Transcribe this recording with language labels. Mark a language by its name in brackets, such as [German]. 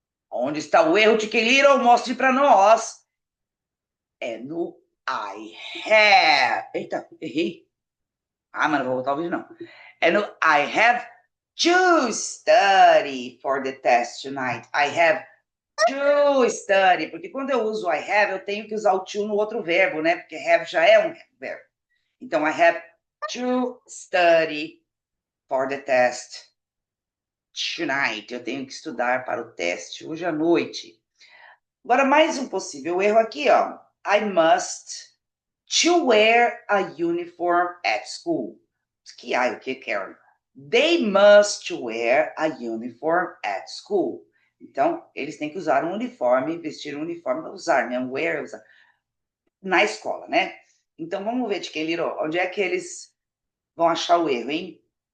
[Portuguese] Onde está o erro, Chicken Little? Mostre para nós. É no I have. Eita, errei. Ah, mas não vou voltar o vídeo, não. É no [English] I have to study for the test tonight. I have to study. [Portuguese] Porque quando eu uso I have, eu tenho que usar o to no outro verbo, né? Porque have já é um verbo. [English] Então, I have to study for the test tonight. [Portuguese] Eu tenho que estudar para o teste hoje à noite. Agora, mais um possível erro aqui, ó. [English] I must to wear a uniform at school. [Portuguese] Que o que, [English] Karen? They must wear a uniform at school. [Portuguese] Então, eles têm que usar um uniforme, vestir um uniforme, usar, né? Wear, usar. Na escola, né? Então, vamos ver, Chicken Little, onde é que eles vão achar o erro, hein?